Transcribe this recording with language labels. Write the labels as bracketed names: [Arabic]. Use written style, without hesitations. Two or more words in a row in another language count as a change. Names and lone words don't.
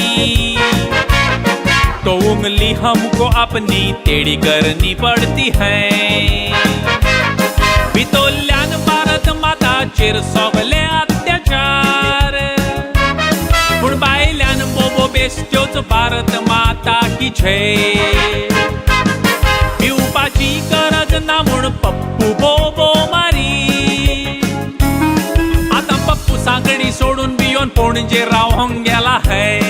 [Hindi] तो उंगली हमको अपनी टेढ़ी करनी पड़ती है. [Konkani] बितोल्यान भारत माता चेर सोगले अत्याचार पूण बायल्यान बोबो बेश्ट्योच [Hindi] भारत माता की जय. [Konkani] पिवपाची गरज ना म्हूण पप्पू बोबो मारी. आता पप्पू सांगणी सोडून बियोन पणजे रावंक गेला है.